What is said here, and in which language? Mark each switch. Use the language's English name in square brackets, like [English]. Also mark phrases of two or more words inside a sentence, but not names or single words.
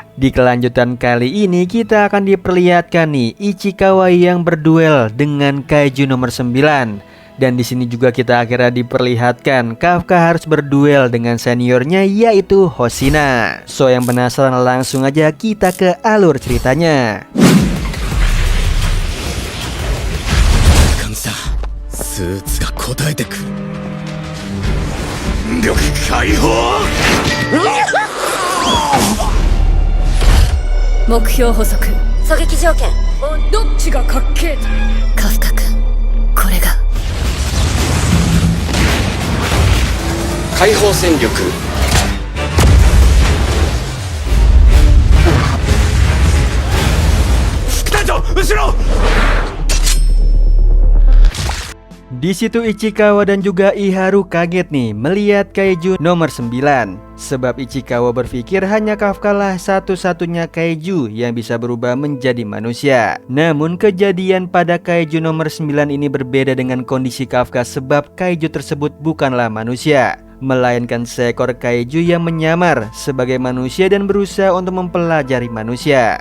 [Indonesian] Di kelanjutan kali ini kita akan diperlihatkan nih Ichikawa yang berduel dengan Kaiju nomor 9. Dan di sini juga kita akhirnya diperlihatkan Kafka harus berduel dengan seniornya yaitu Hoshina. So yang penasaran langsung aja kita ke alur ceritanya. Kansa, [Japanese] スーツが答えてくる。力解放。目標補足。狙撃条件。どっちがかっけえ。カフカ君、これが解放戦力。副隊長、後ろ。 [Indonesian] Di situ Ichikawa dan juga Iharu kaget nih melihat Kaiju nomor 9. Sebab Ichikawa berpikir hanya Kafka lah satu-satunya Kaiju yang bisa berubah menjadi manusia. Namun kejadian pada Kaiju nomor 9 ini berbeda dengan kondisi Kafka sebab Kaiju tersebut bukanlah manusia, melainkan seekor Kaiju yang menyamar sebagai manusia dan berusaha untuk mempelajari manusia.